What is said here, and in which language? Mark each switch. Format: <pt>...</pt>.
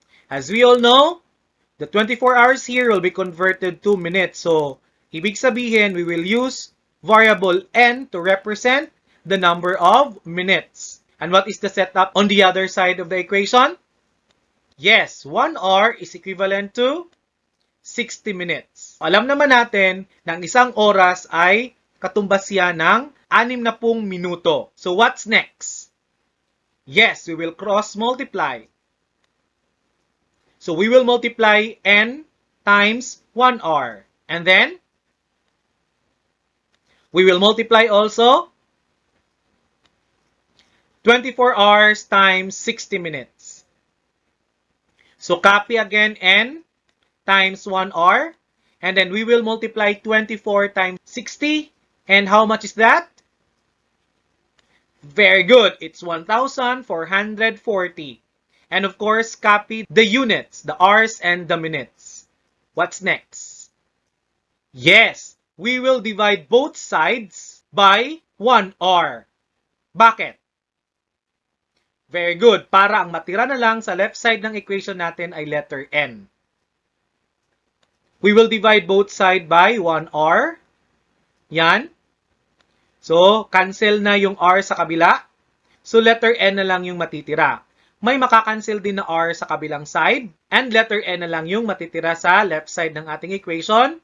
<en>As we all know, the 24 hours here will be converted to minutes. So,</en> <tl>ibig sabihin,</tl> <en>we will use variable n to represent the number of minutes. And what is the setup on the other side of the equation? Yes, 1 hour is equivalent to 60 minutes.</en> <tl>Alam naman natin na ang isang oras ay katumbas yan ng 60 minuto.</tl> <en>So, what's next? Yes, we will cross-multiply. So, we will multiply n times 1 hour. And then, we will multiply also 24 hours times 60 minutes. So, copy again n times 1 hour. And then, we will multiply 24 times 60. And how much is that? Very good. It's 1,440. And of course, copy the units, the hours and the minutes. What's next? Yes, we will divide both sides by 1 hour.</en> <tl>Bakit? Very good. Para ang matira na lang sa left side ng equation natin ay letter N.</tl> <en>We will divide both sides by 1 hour.</en> <tl>Yan. So, cancel na yung R sa kabila. So, letter N na lang yung matitira. May makakancel din na R sa kabilang side. And letter N na lang yung matitira sa left side ng ating equation.</tl>